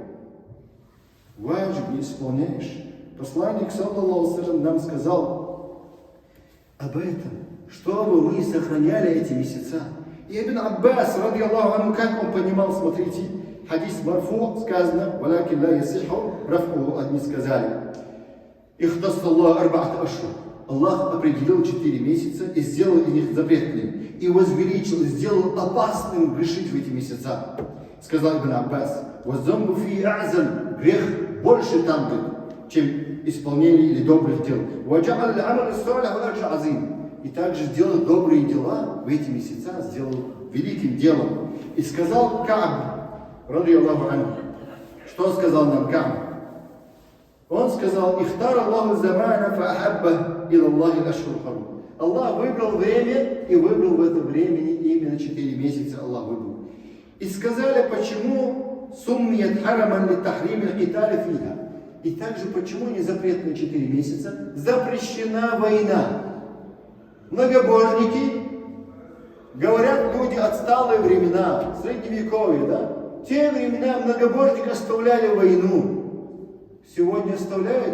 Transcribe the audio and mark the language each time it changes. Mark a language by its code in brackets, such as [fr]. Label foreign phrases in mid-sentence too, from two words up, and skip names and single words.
[ru] Ваджиб не исполняешь. Посланник, [ar] صلى الله عليه, [ru] нам сказал об этом, чтобы мы сохраняли эти месяца. И Ибн Аббас, [ar] رضي الله عنه, [ru] как он понимал, смотрите, [ar] حديث مرفوع [ru] сказано, [ar] ولكن لا يصح رفعه, [ru] одни сказали. [ar] اختص الله أربعة أشهر. [ru] Аллах определил 4 месяца и сделал их запретными. И возвеличил, сделал опасным грешить в эти месяца. Сказал Ибн Аббас, [ar] «والذنب في أعظم», [ru] грех больше там, чем исполнение или добрых дел. [ar] «وجعل العمل الصالح والأجر العظيم». [ru] И также сделал добрые дела в эти месяца, сделал великим делом. И сказал Кааб, [ar] رضي الله عنه, [ru] что сказал нам Кааб? Он сказал, [ar] «اختار الله زمانا فأحب إلى الله أشهر حرم». [ru] Аллах выбрал время, и выбрал в это времени именно 4 месяца Аллах выбрал. И сказали, почему [ar] سميت حراما لتحريم القتال فيها. [ru] И также, почему не запретные 4 месяца? Запрещена война. Многобожники, говорят люди, отсталые времена, средневековье, да? Те времена многобожники оставляли войну. Сегодня оставляют?